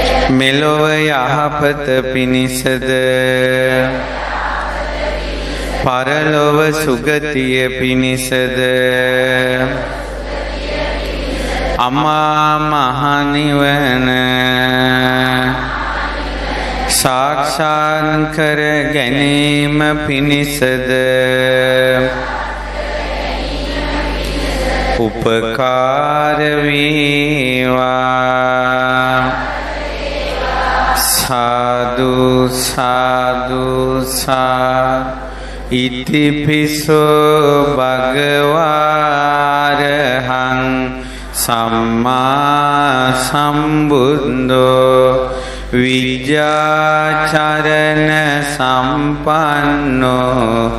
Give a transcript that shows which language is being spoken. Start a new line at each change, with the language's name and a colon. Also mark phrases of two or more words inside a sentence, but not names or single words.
Sinhala: මෙලොව යහපත පිණිසද පරලොව සුගතිය පිණිසද අමා මහ නිවන සාක්ෂාත් කර ගැනීම පිණිසද උපකාර වේවා. සාදු සාදු සාදු.
Pali: ඉතිපිසෝ භගවාරහං සම්මා සම්බුද්ධෝ විජ්ජාචරණ සම්පන්නෝ